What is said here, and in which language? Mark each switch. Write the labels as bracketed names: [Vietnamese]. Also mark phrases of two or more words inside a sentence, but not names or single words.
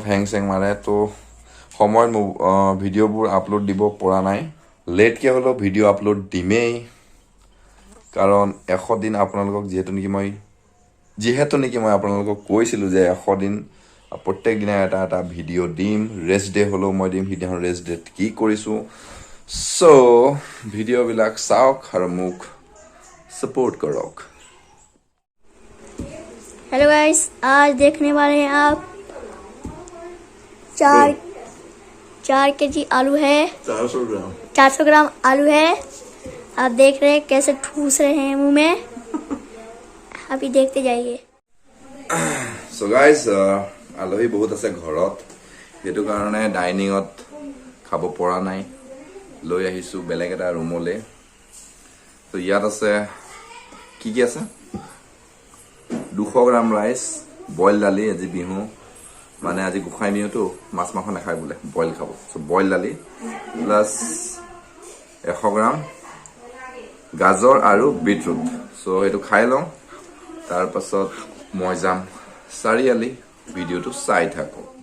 [Assamese] হেং মাৰে তো সময়ত ভিডিঅ'বোৰ আপলোড দিব পৰা নাই লেটকৈ হ'লেও [English] video upload [Assamese] দিমেই কাৰণ 100 দিন আপোনালোকক যিহেতু নেকি মই আপোনালোকক কৈছিলোঁ যে 100 দিন প্ৰত্যেক দিনা এটা ভিডিঅ' দিম [English] rest day [Assamese] হ'লেও মই দিম সিদিনাখন ৰেষ্ট ডেত কি কৰিছোঁ সো ভিডিঅ'বিলাক চাওক আৰু মোক সাপোर्ट কৰক [English] hello guys [Hindi] आज देखने वाले हैं आप 4 केजी आलू है 400 ग्राम आलू है आप देख रहे हैं कैसे ठूस रहे हैं मुंह में अभी देखते जाइए [English] so guys [Assamese] আলহী বহুত আছে ঘৰত সেইটো কাৰণে ডাইনিঙত খাব পৰা নাই লৈ আহিছো বেলেগ এটা ৰুমলে তো ইয়াত আছে কি আছে 200 গ্ৰাম [English] rice boil [Assamese] দালি আজি বিহু মানে আজি গোখাই বিহুটো মাছ মাংস নাখায় বোলে বইল খাব সো বইল দালি প্লাস 100 গ্ৰাম গাজৰ আৰু বিটৰুট সো এটো খাই লওঁ তাৰ পাছত মই যাম চাৰিআলি ভিডিঅ'টো চাই থাকো